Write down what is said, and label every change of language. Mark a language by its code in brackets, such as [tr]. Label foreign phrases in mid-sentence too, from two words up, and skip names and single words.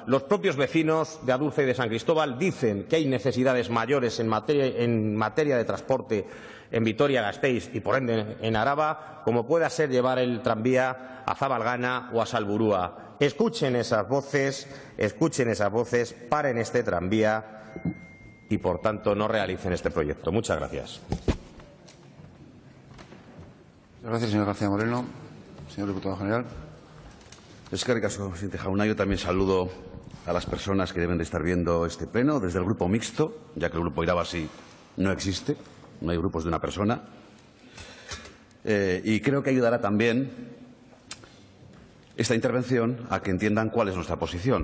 [es] Los propios vecinos de Adurza y de San Cristóbal dicen que hay necesidades mayores en materia de transporte en Vitoria-Gasteiz y, por ende, en Araba, como pueda ser llevar el tranvía a Zabalgana o a Salburua. Escuchen esas voces, paren este tranvía y, por tanto, no realicen este proyecto. Muchas gracias. Gracias, señor García Moreno. Señor diputado general. [eu] Eskerrik asko, presidente Jauna. [es] Yo también saludo a las personas que deben de estar viendo este pleno desde el grupo mixto, ya que el grupo Irabazi no existe, no hay grupos de una persona. Y creo que ayudará también esta intervención a que entiendan cuál es nuestra posición.